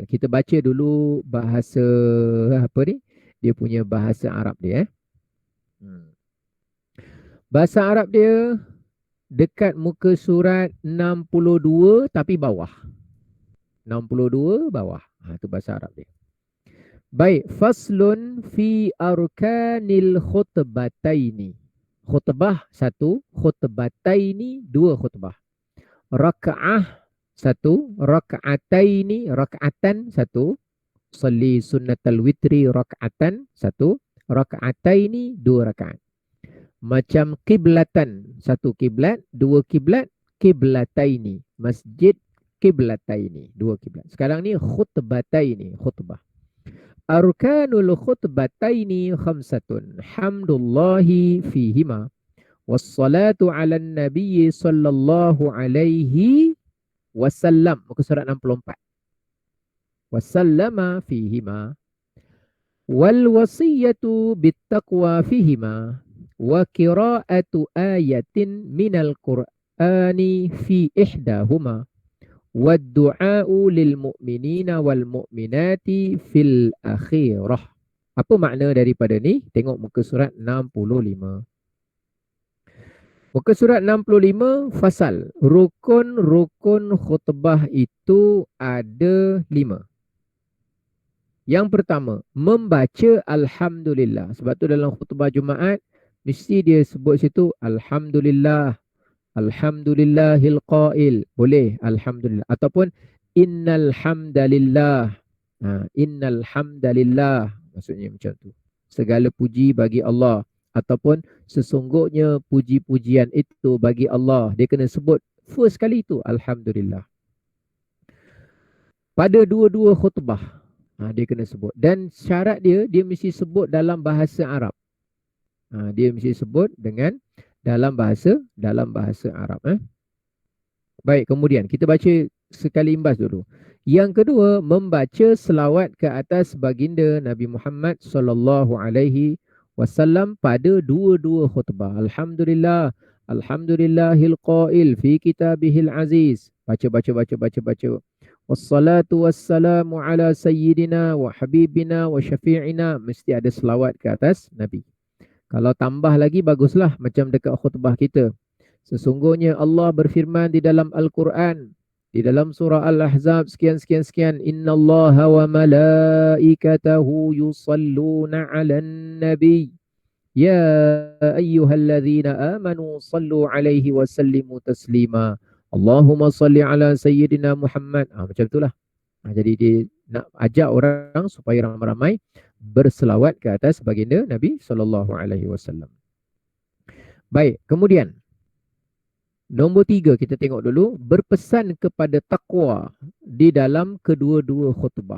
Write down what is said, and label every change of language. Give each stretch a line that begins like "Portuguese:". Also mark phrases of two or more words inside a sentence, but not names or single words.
Malay: Kita baca dulu bahasa apa ni? Dia punya bahasa Arab dia. Bahasa Arab dia dekat muka surat 62 tapi bawah. 62 bawah. Itu bahasa Arab dia. Baik,
Arabic: فصل في أركان الخطبتين.
Malay: Khutbah 1, khutbataini 2 khutbah. Raka'ah 1,
Arabic: ركعتين ركعة 1. صل سنة الوتر ركعة 1, raka'ataini 2 rakaat.
Malay: Macam kiblatan, 1 kiblat, 2 kiblat, kiblataini. Masjid kiblataini, 2 kiblat. Sekarang ni khutbataini, khutbah.
Arabic: أركان الخطبتين خمسة. حمد الله فيهما. والصلاة على النبي صلى الله عليه وسلم.
Malay: Muka surat 64.
Arabic: وسلم فيهما. والوصية بالتقوى فيهما. وقراءة آية من القرآن في إحداهما. والدعاء للمؤمنين والمؤمنات في الآخرة.
Malay: Apa makna daripada ni? Tengok muka surat 65. Muka surat 65 fasal. Rukun-rukun khutbah itu ada 5. Yang pertama, membaca Alhamdulillah. Sebab tu dalam khutbah Jumaat mesti dia sebut situ Alhamdulillah,
Arabic: الحمد لله القائل.
Malay: Boleh Alhamdulillah. Ataupun
Arabic: إن الحمد لله. إن الحمد لله.
Malay: Maksudnya macam tu. Segala puji bagi Allah. Ataupun sesungguhnya puji-pujian itu bagi Allah. Dia kena sebut first kali itu Alhamdulillah. Pada dua-dua khutbah dia kena sebut. Dan syarat dia mesti sebut dalam bahasa Arab. Dia mesti sebut dengan dalam bahasa Arab. Baik, kemudian kita baca sekali imbas dulu. Yang kedua, membaca selawat ke atas baginda Nabi Muhammad
Arabic: صلى الله عليه وسلم
Malay: pada dua-dua khutbah.
Arabic: الحمد لله الحمد لله القائل في كتابه العزيز.
Malay: Baca.
Arabic: والصلاة والسلام على سيدنا وحبيبنا وشفيعنا.
Malay: Mesti ada selawat ke atas Nabi. Kalau tambah lagi baguslah macam dekat khutbah kita. Sesungguhnya Allah berfirman di dalam Al-Quran, di dalam surah Al-Ahzab sekian.
Arabic: إن الله وملائكته يصلون على النبي. يا أيها الذين آمنوا صلوا عليه وسلموا تسليما. اللهم صل على سيدنا محمد.
Malay: Macam itulah. Jadi dia nak ajak orang supaya ramai-ramai berselawat ke atas baginda Nabi SAW. Baik, kemudian nombor 3 kita tengok dulu, berpesan kepada takwa di dalam kedua-dua khutbah.